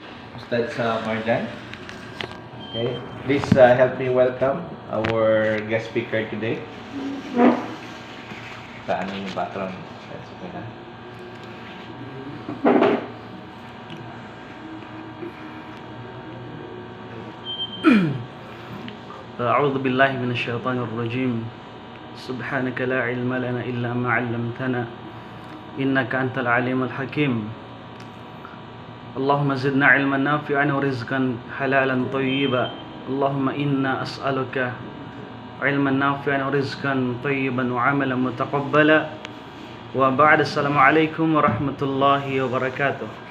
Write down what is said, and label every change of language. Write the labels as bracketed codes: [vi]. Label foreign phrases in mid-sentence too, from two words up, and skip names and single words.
[tl] Ustad sa Marjan. [en] Okay, please help me welcome our guest speaker today. [tl] Saan yung background? [en] That's okay [tl] na. [ar] أعوذ بالله من الشيطان الرجيم سبحانك لا علم لنا إلا ما علمتنا إنك أنت العليم الحكيم اللهم زدنا علما نافعا ورزقا حلالا طيبا اللهم إنا أسألك علما نافعا ورزقا طيبا وعملا متقبلا وبعد السلام عليكم ورحمة الله وبركاته.